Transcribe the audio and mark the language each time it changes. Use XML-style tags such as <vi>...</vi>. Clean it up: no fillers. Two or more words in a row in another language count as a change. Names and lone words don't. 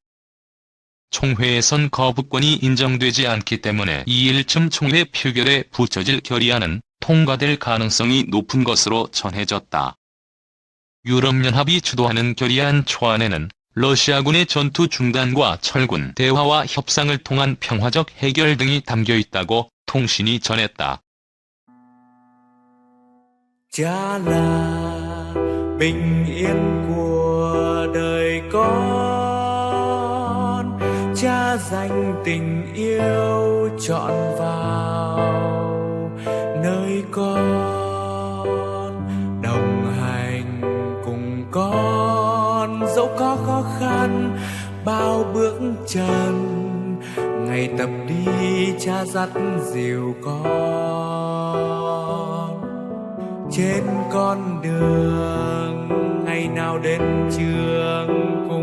<ko>총회에선 거부권이 인정되지 않기 때문에 2일쯤 총회 표결에 붙여질 결의안은 통과될 가능성이 높은 것으로 전해졌다. 유럽연합이 주도하는 결의안 초안에는 러시아군의 전투 중단과 철군 대화와 협상을 통한 평화적 해결 등이 담겨 있다고 통신이 전했다.</ko> <vi>Cha là bình yên của đời con, cha dành tình yêu trọn vào nơi con, đồng hành cùng con dẫu có khó khăn bao bước chân, ngày tập đi cha dắt dìu con trên con đường ngày nào đến trường</vi>